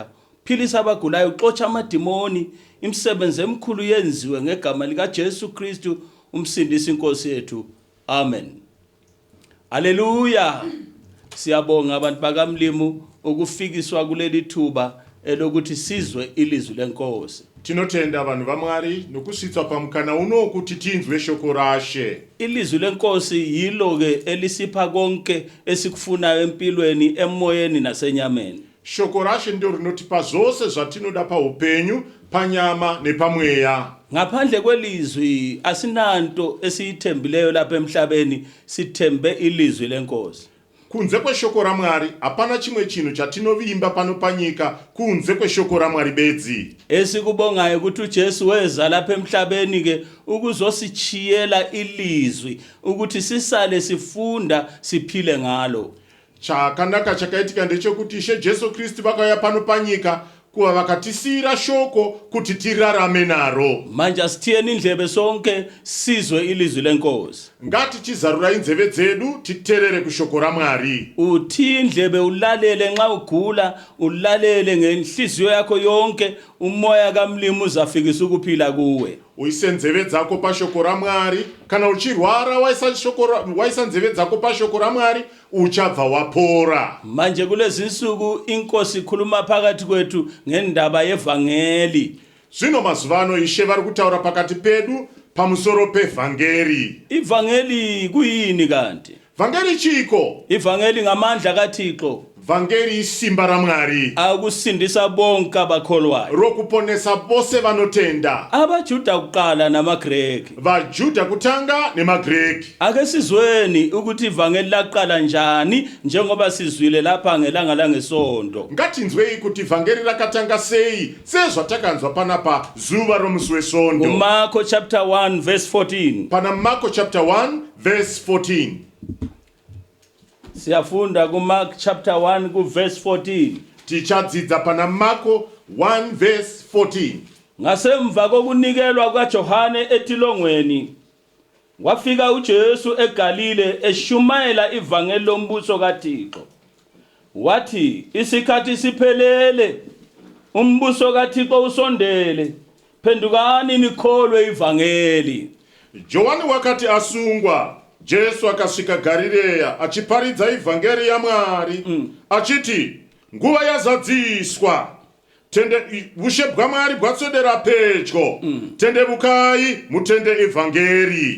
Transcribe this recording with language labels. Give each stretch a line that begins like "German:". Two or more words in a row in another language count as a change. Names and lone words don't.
North Ndebele: Philisa abagulayo uxotsha amadimoni imisebenzi emkhulu yenziwe ngegama lika Jesu Kristu umsindisi inkosi yethu. Amen. Haleluya. Siyabonga abantu bakamlimu ukufikiswa kuleli thuba elokuthi sizwe ilizwi lenkosi.
Shona: Tinotenda vanhu vaMwari nokusitsa pamukana uno kuti tinzwe shoko rashe.
North Ndebele: Ilizwi lenkosi yilo ke elisipha konke esikufunayo empilweni emoyeni nasenyameni.
Shona: Shoko rashe ndio rinotipa zose zvatinoda paupenyu, panyama nepamweya.
North Ndebele: Ngaphandle kwelizwi asinanto esiyithembileyo lapha emhlabeni, sithembe ilizwi lenkosi.
Shona: Kunze kweshoko raMwari hapana chimwe chinhu chatinovimba pano panyika kunze kweshoko raMwari bedzi.
North Ndebele: Esikubongayo ukuthi uJesu weza lapha emhlabeni ke ukuzosichiyela ilizwi ukuthi sisale sifunda siphile ngalo.
Shona: Chakanaka chakaitika ndechekuti Ishe Jesu Kristu vakauya pano panyika kuva vakatisiyira shoko kuti tirarame naro.
North Ndebele: Manje asithiyeni indlebe sonke sizwe ilizwi lenkosi.
Shona: Ngati tizarura inzeve dzedu titerere kushoko raMwari.
North Ndebele: Uthi indlebe ulalele nxa ugula, ulalele ngenhliziyo yakho yonke, umoya kaMlimu uzafikisa ukuphila kuwe.
Shona: Uise nzeve dzako pashoko raMwari, kana uchirwara waisa nzeve dzako pashoko raMwari uchabva wapora.
North Ndebele: Manje kulezi insuku inkosi ikhuluma phakathi kwethu ngendaba yevangeli.
Shona: Zvino mazuvano Ishe vari kutaura pakati pedu pamusoro pevhangeri.
North Ndebele: Ivangeli kuyini kanti?
Shona: Vhangeri chiko?
North Ndebele: Ivangeli ngamandla kaThixo.
Shona: Vhangeri isimba raMwari.
North Ndebele: Akusindisa bonke abakholwayo.
Shona: Rokuponesa bose vanotenda.
North Ndebele: AbaJuda kuqala namaGreki.
Shona: VaJuda kutanga nemaGreki.
North Ndebele: Ake sizweni ukuthi ivangeli laqala njani njengoba sizwile lapha ngelanga langesonto.
Shona: Ngatinzwei kuti vhangeri rakatanga sei sezvatakanzwa panapa zuva romusi wesonto.
North Ndebele: Marko chapter 1 verse 14.
Shona: Pana Marko chapter 1 verse 14.
North Ndebele: Siyafunda ku Mark chapter 1 ku verse 14.
Shona: Tichadzidza pana Marko 1 verse 14.
North Ndebele: Ngasemva kokunikelwa kaJohane etilongweni wafika uJesu eGalile eshumayela ivangeli lombuso kaThixo. Wathi isikhathi siphelele, umbuso kaThixo usondele, phendukani nikholwe ivangeli.
Shona: Johani wakati asungwa, Jesu akasvika Galileya achiparidza ivhangeri yaMwari achiti nguva yazadziswa, ushe bwaMwari bwatswedera pedyo, tendebukai mutende ivhangeri.